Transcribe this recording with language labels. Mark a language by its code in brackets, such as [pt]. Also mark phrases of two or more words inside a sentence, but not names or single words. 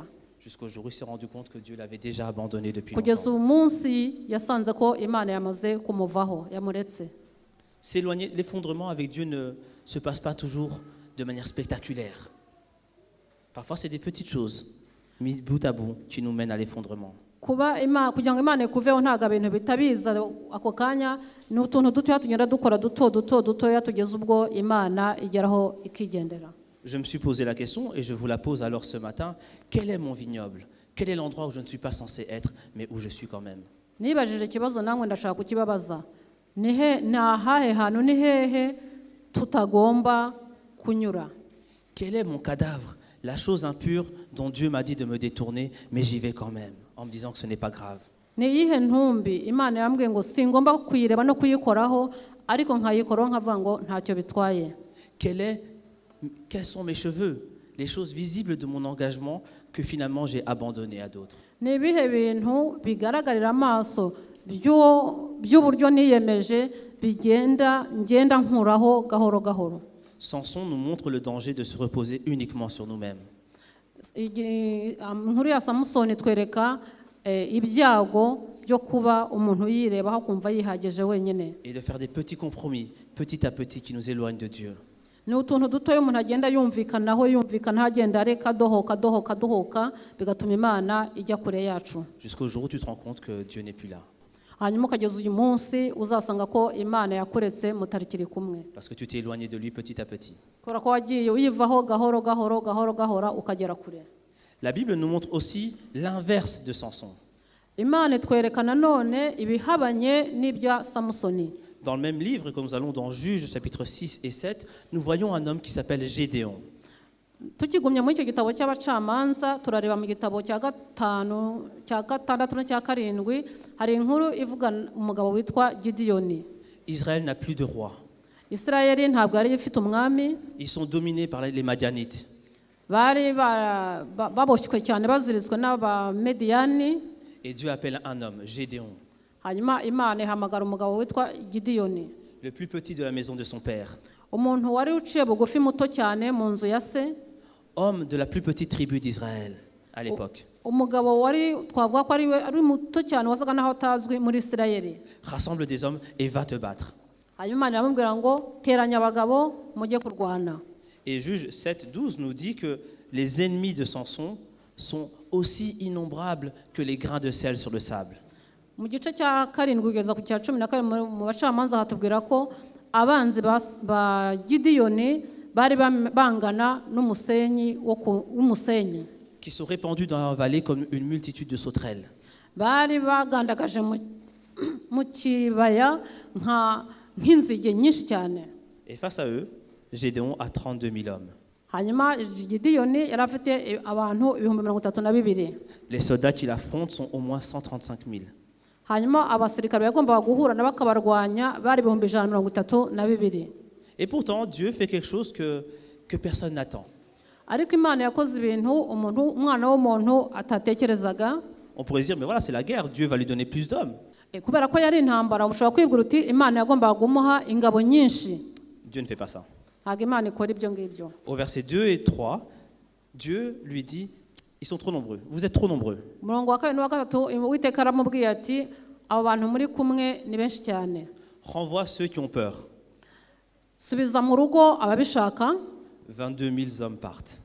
[fr] Jusqu'au jour où il s'est rendu compte que Dieu l'avait déjà abandonné depuis [rw] Kugeza [fr] longtemps. [rw] uyu munsi yasanze ko Imana yamaze kumuvaho, yamuretse. [fr] S'éloigner, l'effondrement avec Dieu ne se passe pas toujours de manière spectaculaire. Parfois, c'est des petites choses, mises bout à bout, qui nous mènent à l'effondrement. [rw] Kugira ngo Imana ikuveho ntabwo ibintu bitabiza ako kanya, ni utuntu dutoya tunyura dukora dutoya tugeza ubwo Imana igeraho ikigendera. [fr] Je me suis posé la question et je vous la pose alors ce matin. Quel est mon vignoble? Quel est l'endroit où je ne suis pas censé être, mais où je suis quand même? [rw] Nibajije ikibazo namwe ndashaka kukibabaza. Ni ahahe hantu, ni hehe tutagomba kunyura? [fr] Quel est mon cadavre? La chose impure dont Dieu m'a dit de me détourner, mais j'y vais quand même, en me disant que ce n'est pas grave. [rw] Ni iyihe ntumbi Imana yambwiye ngo singomba kuyireba no kuyikoraho, ariko nkayikoraho nkavuga ngo ntacyo bitwaye? [fr] Quels sont mes cheveux? Les choses visibles de mon engagement que finalement j'ai abandonné à d'autres. [rw] Ni ibihe bintu bigaragarira amaso by'uburyo niyemeje ngenda nkuraho gahoro gahoro. [fr] Samson nous montre le danger de se reposer uniquement sur nous-mêmes. [rw] Inkuru ya Samusoni twereka ibyago byo kuba umuntu yirebaho kumva yihagije wenyine. [fr] Et de faire des petits compromis, petit à petit, qui nous éloignent de Dieu. [rw] Ni utuntu dutoya umuntu agenda yumvikanaho agenda areka adohoka bigatuma Imana ijya kure yacu. [fr] Jusqu'au jour où tu te rends compte que Dieu n'est plus là. [rw] Hanyuma ukageza uyu munsi uzasanga ko Imana yakuretse mutarikiri kumwe. [fr] Parce que tu t'es éloigné de lui petit à petit. [rw] Kubera ko wagiye uyivaho gahoro ukagera kure. [fr] La Bible nous montre aussi l'inverse de Samson. [rw] Imana itwereka nanone ibihabanye n'ibya Samusoni. [fr] Dans le même livre, quand nous allons dans Juges, chapitre 6 et 7, nous voyons un homme qui s'appelle Gédéon. [rw] Tukigumye muri icyo gitabo cy'abacamanza turareba mu gitabo cya gatandatu n'icya karindwi hari inkuru ivuga umugabo witwa Gideyoni. [fr] Israël n'a plus de roi. [rw] Isirayeli ntabwo yari ifite umwami. [fr] Ils sont dominés par les Madianites. [rw] Bari baboshywe cyane baziritswe n'Abamediyani. [fr] Et Dieu appelle un homme, Gédéon. [rw] Hanyuma Imana ihamagara umugabo witwa Gideyoni. [fr] Le plus petit de la maison de son père. [rw] Umuntu wari uciye bugufi muto cyane mu nzu ya se. [fr] Homme de la plus petite tribu d'Israël à l'époque. [rw] Umugabo wari twavuga ko ari muto cyane wasaga naho atazwi muri Isirayeli. [fr] Rassemble des hommes et va te battre. [rw] Hanyuma iramubwira ngo teranya abagabo mujye kurwana. [fr] Et Juge 7:12 nous dit que les ennemis de Samson sont aussi innombrables que les grains de sel sur le sable. [rw] Mu gice cya karindwi kugeza ku cya 12 mu bacamanza hatubwira ko abanzi ba Gideyoni bari bangana n'umusenyi w'umusenyi. [fr] Qui sont répandus dans la vallée comme une multitude de sauterelles. [rw] Bari bagandagaje mu kibaya nk'inzige nyinshi cyane. [fr] Et face à eux, Gédéon a 32 000 hommes. [rw] Hanyuma Gideyoni yari afite abantu 32,000. [fr] Les soldats qu'il affronte sont au moins 135 000. [rw] Hanyuma abasirikare bagombaga guhura n'abakabarwanya bari 132,000. [fr] Et pourtant, Dieu fait quelque chose que personne n'attend. [rw] Ariko Imana yakoze ibintu umwana w'umuntu atatekerezaga. [fr] On pourrait dire, mais voilà, c'est la guerre, Dieu va lui donner plus d'hommes. [rw] Kubera ko yari intambara ushobora kwibwira uti Imana yagombaga kumuha ingabo nyinshi. [fr] Dieu ne fait pas ça. [rw] Ntabwo Imana ikora ibyo ngibyo. [fr] Au verset 2 et 3, Dieu lui dit, ils sont trop nombreux, vous êtes trop nombreux. [rw] Umurongo wa 2 n'uwa 3 Uwiteka aramubwiye ati abo bantu muri kumwe ni benshi cyane. [fr] Renvoie ceux qui ont peur. [rw] Subiza mu rugo ababishaka. [fr] 22 000 hommes partent.